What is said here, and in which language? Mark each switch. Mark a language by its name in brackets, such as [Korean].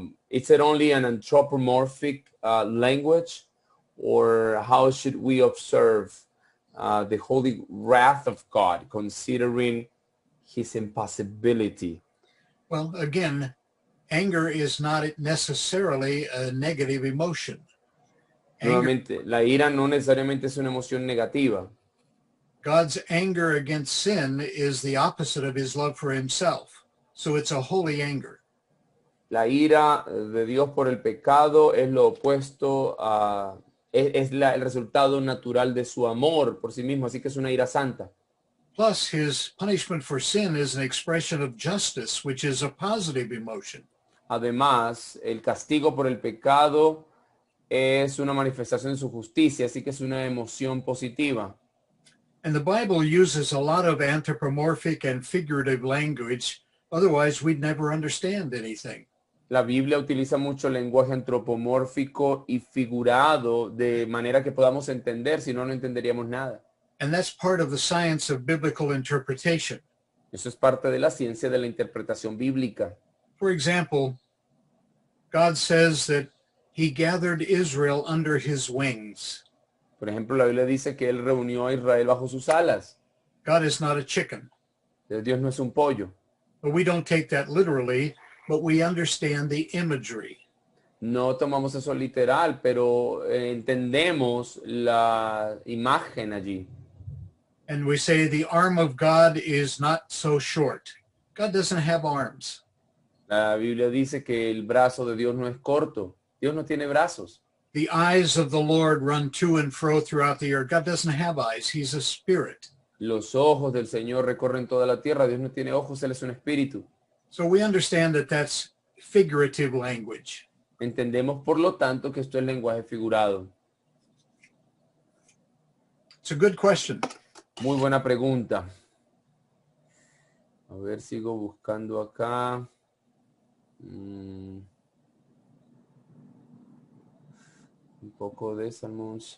[English] Is it only an anthropomorphic language, or how should we observe the holy wrath of God, considering his impassibility? Well, again, anger is not necessarily a negative emotion. Anger, [Spanish] Nuevamente, la ira no necesariamente es una emoción negativa. [English] God's anger against sin is the opposite of his love for himself. So it's a holy anger. [Spanish] La ira de Dios por el pecado es lo opuesto a... el resultado natural de su amor por sí mismo, así que es una ira santa. [English] Plus, his punishment for sin is an expression of justice, which is a positive emotion. [Spanish] Además, el castigo por el pecado es una manifestación de su justicia, así que es una emoción positiva. [English] And the Bible uses a lot of anthropomorphic and figurative language. Otherwise, we'd never understand anything. [Spanish] La Biblia utiliza mucho lenguaje antropomórfico y figurado de manera que podamos entender, si no, no entenderíamos nada. [English] And that's part of the science of biblical interpretation. [Spanish] Eso es parte de la ciencia de la interpretación bíblica. [English] For example, God says that he gathered Israel under his wings. [Spanish] Por ejemplo, la Biblia dice que él reunió a Israel bajo sus alas. [English] God is not a chicken. [Spanish] Dios no es un pollo. [English] But we don't take that literally. but we understand the imagery. [Spanish] No tomamos eso literal, pero entendemos la imagen allí. [English] And we say the arm of God is not so short. God doesn't have arms. [Spanish] La Biblia dice que el brazo de Dios no es corto. Dios no tiene brazos. [English] The eyes of the Lord run to and fro throughout the earth. God doesn't have eyes. He's a spirit. [Spanish] Los ojos del Señor recorren toda la tierra. Dios no tiene ojos, Él es un espíritu. [English] So we understand that that's figurative language. [Spanish] Entendemos, por lo tanto, que esto es lenguaje figurado. [English] It's a good question. [Spanish] Muy buena pregunta. A ver, sigo buscando acá. Un poco de Salmos.